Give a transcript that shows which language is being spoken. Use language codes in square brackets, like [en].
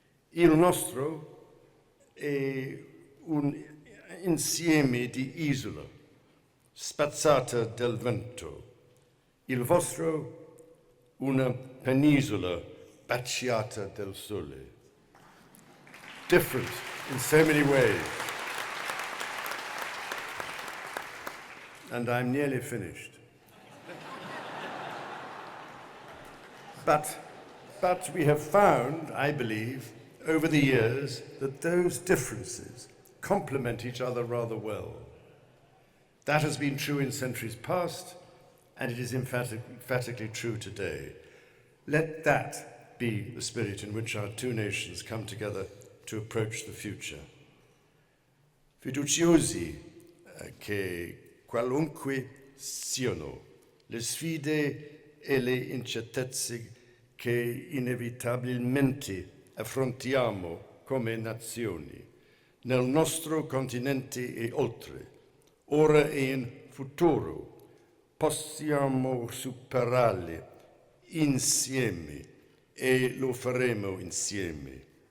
[it] Il nostro è un insieme di isole spazzate dal vento. Il vostro una penisola baciata dal sole. [en] Different in so many ways. And I'm nearly finished. But we have found, I believe, over the years, that those differences complement each other rather well. That has been true in centuries past, and it is emphatically true today. Let that be the spirit in which our two nations come together to approach the future. [it] Fiduciosi che qualunque siano le sfide e le incertezze che inevitabilmente affrontiamo come nazioni, nel nostro continente e oltre, ora e in futuro, possiamo superarle insieme e lo faremo insieme.